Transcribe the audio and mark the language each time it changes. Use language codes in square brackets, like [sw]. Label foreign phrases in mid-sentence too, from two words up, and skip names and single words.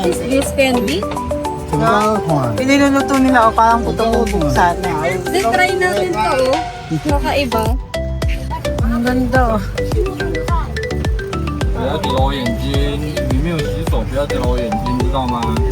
[en] What is this candy? [tl] Piniluluto nila o parang putubong sana. Then try natin to oh. Kakaiba. Ang ganda oh. [zh] 不要点我眼睛，你没有洗手，不要点我眼睛，知道吗？